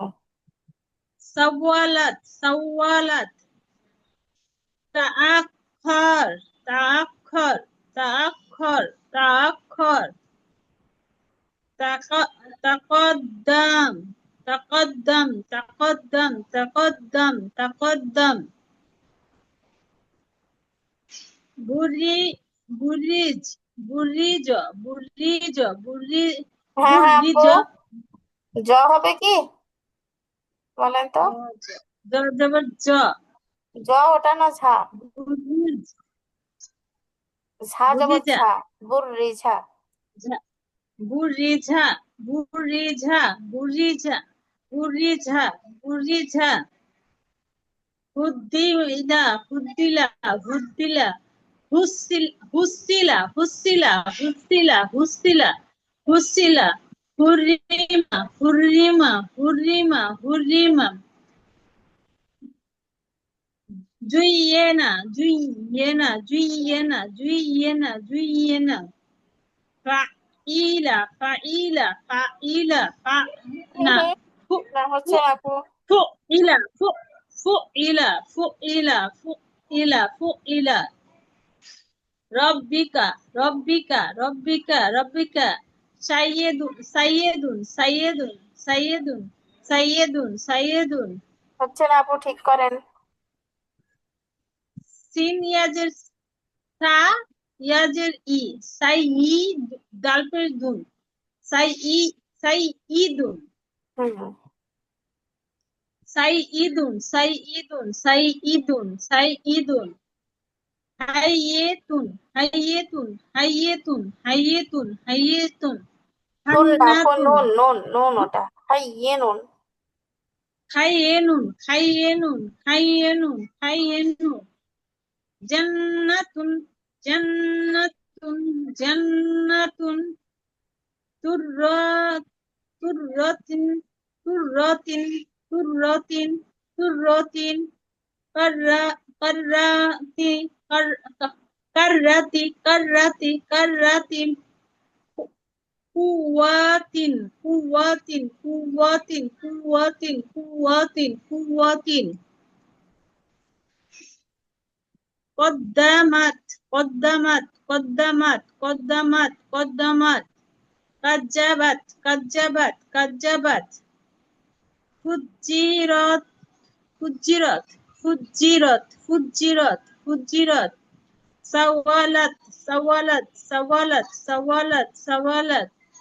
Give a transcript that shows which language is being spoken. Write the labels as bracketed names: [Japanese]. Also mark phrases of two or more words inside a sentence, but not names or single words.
[Arabic] صوالات صوالات تأخر تأخر تأخر تأخر تقدم تقدم تقدم تقدم تقدم بريج بريج بريج [Bangla] হ্যাঁ হ্যাঁ [Arabic] بريج [Bangla] আপু জ হবে কি বলেন তো জবর জ জ ওটা না ঝা বুরিজ ঝা জবর বুরিজা ঝা বুররি ঝা [Arabic] بُرِّزَ بُرِّزَ بُرِّزَ بُرِّزَ بُرِّزَ حُدِّلَ حُدِّلَ حُدِّلَ حُصِّلَ حُصِّلَ حُصِّلَ حُصِّلَ حُصِّلَ حُرِّمَ حُرِّمَ حُرِّمَ حُرِّمَ জুইয়েনা জুইয়েনা জুইয়েনা জুইয়েনা জুইয়েনা ফাইলা ফাইলা ফাইলা না [Bangla] না হচ্ছে না আপু [Arabic] فؤل فؤل فؤل فؤل فؤل ربك ربك ربك ربك سيد سيد سيد سيد سيد سيد [Bangla] হচ্ছে না আপু ঠিক করেন সিন ইয়াজের সা ইয়াজের ই সাইয়িদ দালপের দুন সাইয়িদুন হুম [Arabic] سَيِّدٌ سَيِّدٌ سَيِّدٌ سَيِّدٌ هَيِّنٌ هَيِّنٌ هَيِّنٌ هَيِّنٌ هَيِّنٌ [Bangla] নুন না আপু [Arabic] হান্নাতুন [Bangla] নুন নুন নুন ওটা হাই ইয়ে নুন [Arabic] خَيِّنٌ خَيِّنٌ خَيِّنٌ خَيِّنٌ جَنَّةٌ جَنَّةٌ جَنَّةٌ قُرَّة قُرَّةِ قُرَّةِ قُرَّةِ قُرَّةِ كَرَّة كَرَّةِ كَرَّةِ كَرَّةِ كَرَّةِ কুওয়াতিন কুওয়াতিন কুওয়াতিন কুওয়াতিন কুওয়াতিন কুওয়াতিন قدمت قدمت قدمت قدمت قدمت كذبت كذبت كذبت فجرت فجرت فجرت فجرت فجرت سولت سولت سولت سولت سولت